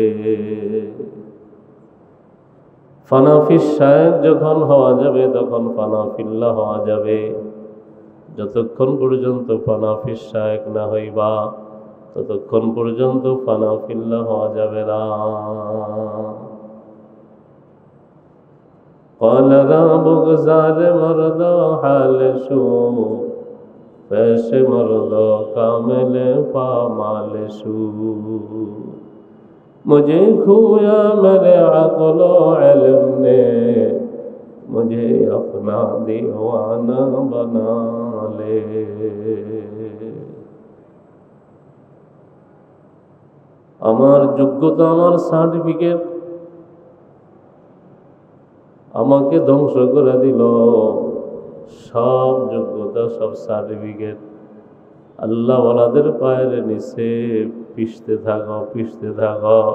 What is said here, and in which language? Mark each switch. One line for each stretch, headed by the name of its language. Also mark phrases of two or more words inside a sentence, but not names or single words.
Arabic: فناء في الشيخ
Bangla: যখন হওয়া যাবে তখন ফানাফিল্লাহ হওয়া যাবে। যতক্ষণ পর্যন্ত
Arabic: فناء في الشيخ
Bangla: না হইবা ততক্ষণ পর্যন্ত ফানাফিল্লাহ হওয়া যাবে না।
Persian: قال را بگذار مردا حال شو پیش مردا کامل پامال شو
Urdu: مجھے کھویا میرے عقل و علم نے مجھے اپنا دیوانہ بنا لے
Bangla: আমার যোগ্যতা, আমার সার্টিফিকেট আমাকে ধ্বংস করে দিল। সব যোগ্যতা, সব সার্টিফিকেট আল্লাহ ওয়ালাদের পায়ের নিচে পিষতে থাকো, পিষতে থাকো।